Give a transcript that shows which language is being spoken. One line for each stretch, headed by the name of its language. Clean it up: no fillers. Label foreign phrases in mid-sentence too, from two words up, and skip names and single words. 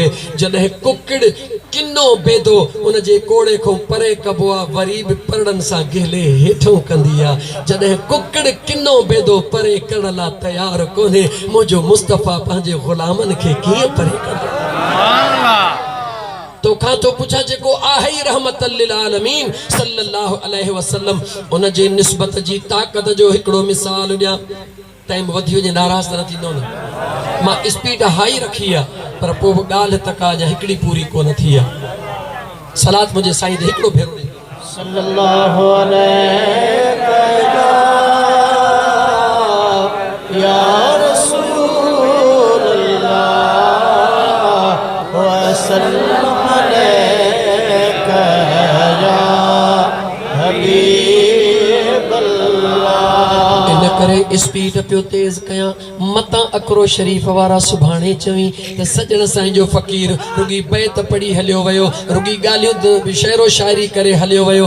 Sindhi: जॾहिं कुकड़ किनो बेदो उन जे कोड़े खां परे कबो आहे, वरी बि परड़नि सां गेले हेठों कंदी आहे। जॾहिं कुकड़ किनो बेदो परे करण लाइ तयारु कोन्हे, मुंहिंजो मुस्तफ़ा पंहिंजे ग़ुलामनि खे कीअं परे कंदो? तोखां तो पुछा जेको आहे ई
Arabic: رحمة للعالمين صلى الله عليه وسلم,
Sindhi: उन जे निस्बत जी ताक़त जो हिकिड़ो मिसाल ॾियां। टाइम वधी वञे नाराज़ न थींदो न? मां
English: speed high
Sindhi: रखी आहे, पर पोइ बि ॻाल्हि तका अञा हिकिड़ी पूरी कोन थी आहे। सलात मुंहिंजे साईं ते हिकिड़ो भेरो ॾे।
Arabic: صلى الله عليه يا رسول الله وسلم عليك يا حبيب الله.
Sindhi: इन करे स्पीड पियो तेज़ कयां, मतां अकरो शरीफ़ वारा सुभाणे चवी त सजण साईं जो फ़कीर रुगी बैत पढ़ी हलियो वियो, रुगी ॻाल्हियूं शेरो शाइरी करे हलियो वियो।